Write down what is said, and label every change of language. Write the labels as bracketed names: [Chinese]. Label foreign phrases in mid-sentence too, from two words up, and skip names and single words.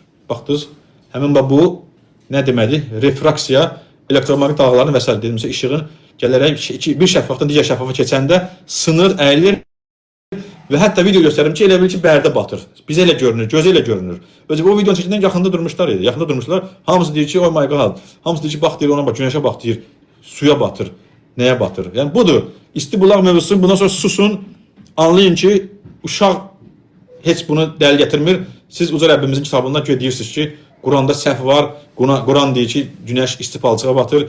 [Azerbaijani] Baxdınız, həmin bu nə deməli? Refraksiya, elektromaqnit dalğalarının və s. dedimsə, işığın gələrək bir şəffafdan digər şəffafa keçəndə sınır, əyilir. Və hətta video göstərim ki, elə bil ki, bərdə batır. Bizə elə görünür, gözə elə görünür. Özü bu videonu çəkəndən yaxında durmuşlar idi. Yaxında durmuşlar. Hamısı deyir ki, [English] oh my god. [Azerbaijani] Hamısı deyir ki, bax deyir ona bax, günəşə bax deyir. Suya batır. Nəyə batır? Yəni budur. İsti bulaq mövzusu. Bundan sonra susun. Anlayın ki, uşaq heç bunu dəl gətirmir. Siz uca Rəbbimizin kitabından deyirsiniz ki, Quranda səhv var. Quran deyir ki, günəş isti palçığa batır.